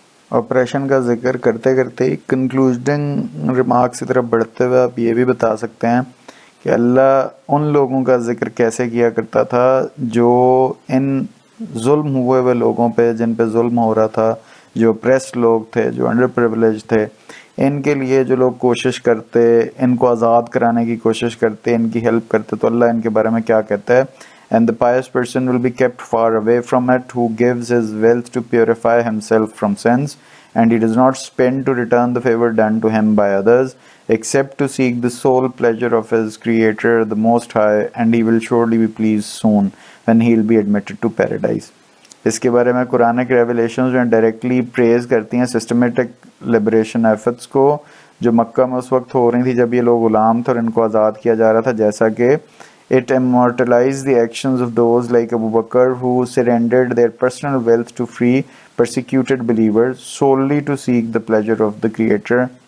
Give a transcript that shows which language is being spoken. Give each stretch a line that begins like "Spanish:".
Urdu: Operation کا ذکر کرتے کرتے کنکلوڈنگ ریمارکس کی طرف بڑھتے ہوئے آپ یہ بھی بتا سکتے ہیں کہ اللہ ان لوگوں کا ذکر کیسے کیا کرتا تھا جو ان ظلم ہوئے ہوئے لوگوں پہ, جن پہ ظلم ہو رہا تھا, جو اپریسڈ لوگ تھے, جو انڈر پریولیج تھے, ان کے لیے جو لوگ کوشش کرتے, ان کو آزاد کرانے کی کوشش کرتے, ان کی ہیلپ کرتے. تو اللہ ان کے بارے میں کیا کہتا ہے,
English: and the pious person will be kept far away from it, who gives his wealth to purify himself from sins, and he does not spend to return the favor done to him by others, except to seek the sole pleasure of his Creator, the Most High, and he will surely be pleased soon when he will be admitted to paradise.
Urdu: اس کے بارے میں قرآن کے revelations جو directly پریز کرتی ہیں systematic liberation efforts کو جو مکہ میں اس وقت ہو رہی تھی جب یہ لوگ غلام تھے اور ان کو آزاد کیا جا رہا تھا, جیسا کہ
English: it immortalized the actions of those like Abu Bakr who surrendered their personal wealth to free persecuted believers solely to seek the pleasure of the Creator.